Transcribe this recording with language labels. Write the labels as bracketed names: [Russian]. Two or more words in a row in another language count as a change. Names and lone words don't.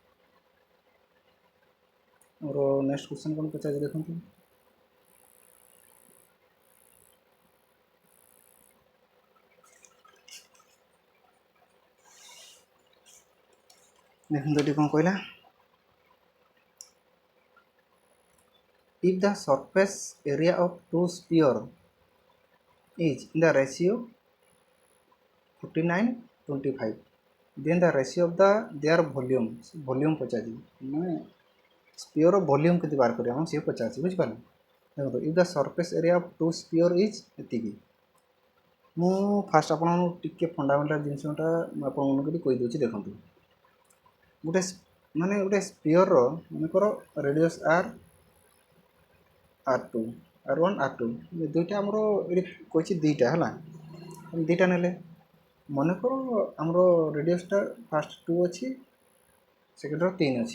[Odia] ଆମର ନେକ୍ସଟ କ୍ୱେଶ୍ଚନ କ'ଣ ପଚାରିଛି ଦେଖନ୍ତୁ। ଦେଖନ୍ତୁ ଏଠି କ'ଣ କହିଲା, [English] if the surface area of two spheres is in the ratio 49:25 then the ratio of their volume [Odia] ପଚାରିଛି, ମାନେ ସ୍ପିଅର ଭଲ୍ୟୁମ୍ କେତେ ବାହାର କରିବା ଆମେ ସିଏ ପଚାରିଛି। ବୁଝିପାରିଲେ? ଦେଖନ୍ତୁ [English] if the surface area of two spheres is ଏତିକି। [Odia] ମୁଁ ଫାଷ୍ଟ ଆପଣଙ୍କୁ ଟିକେ ଫଣ୍ଡାମେଣ୍ଟାଲ ଜିନିଷଟା ମୁଁ ଆପଣମାନଙ୍କୁ ବି କହିଦେଉଛି। ଦେଖନ୍ତୁ ଗୋଟେ ସ୍ପିଅରର ମନେକର ରେଡ଼ିୟସ୍ R2, R1, R2 ଦୁଇଟା ଆମର ଏଠି କହିଛି ଦୁଇଟା ହେଲା, ଦୁଇଟା ନେଲେ ମନେକର ଆମର ରେଡ଼ିୟସ୍ଟା ଫାଷ୍ଟ 2 ଅଛି, ସେକେଣ୍ଡର 3 ଅଛି।